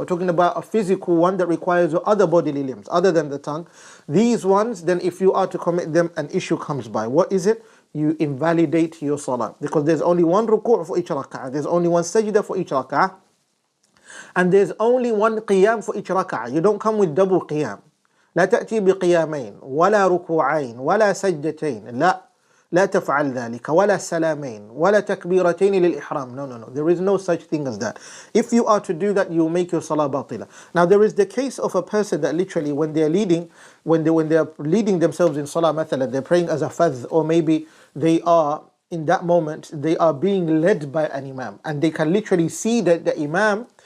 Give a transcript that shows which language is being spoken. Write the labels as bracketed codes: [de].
[en] We're talking about a physical one that requires your other bodily limbs other than the tongue. These ones, then if you are to commit them, an issue comes by. What is it? You invalidate your salah, because there's only one ruku' for each rak'ah, there's only one sajda for each rak'ah, and there's only one qiyam for each rak'ah. You don't come with double qiyam. [ar] لا تأتي بقيامين ولا ركوعين ولا سجدتين. لا تفعل ذلك ولا سلامين ولا تكبيرتين للإحرام. [en] No. There is no such thing as that. If you are to do that, you make your salah batila. Now there is the case of a person that literally when they are leading themselves in salah, مثلا, they're praying as a fadh, or maybe they are in that moment they are being led by an imam, and they can literally see that the imam.